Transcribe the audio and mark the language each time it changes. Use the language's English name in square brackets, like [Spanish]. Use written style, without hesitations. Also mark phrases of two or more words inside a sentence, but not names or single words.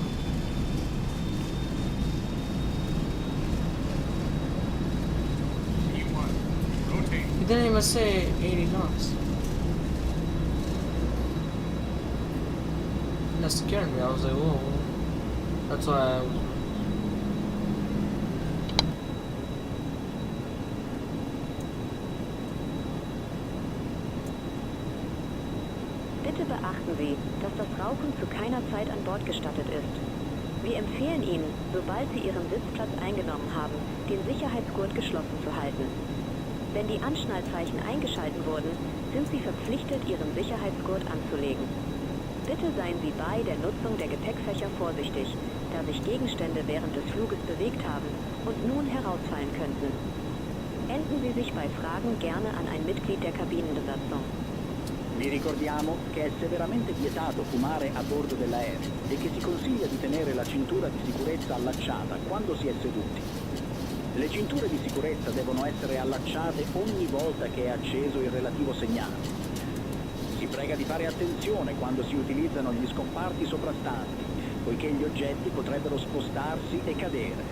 [English] He didn't even say 80 knots. That scared me. I was like, whoa. That's why I was. [German] Bitte beachten Sie, dass das Rauchen zu keiner Zeit an Bord gestattet ist. Wir empfehlen Ihnen, sobald Sie Ihren Sitzplatz eingenommen haben, den Sicherheitsgurt geschlossen zu halten. Wenn die Anschnallzeichen eingeschalten wurden, sind Sie verpflichtet, Ihren Sicherheitsgurt anzulegen. Bitte seien Sie bei der Nutzung der Gepäckfächer vorsichtig, da sich Gegenstände während des Fluges bewegt haben und nun herausfallen könnten. Wenden Sie sich bei Fragen gerne an ein Mitglied der Kabinenbesatzung. [Italian] Vi ricordiamo che è severamente vietato fumare a bordo dell'aereo e che si consiglia di tenere la cintura di sicurezza allacciata quando si è seduti. Le cinture di sicurezza devono essere allacciate ogni volta che è acceso il relativo segnale. Si prega di fare attenzione quando si utilizzano gli scomparti sovrastanti, poiché gli oggetti potrebbero spostarsi e cadere.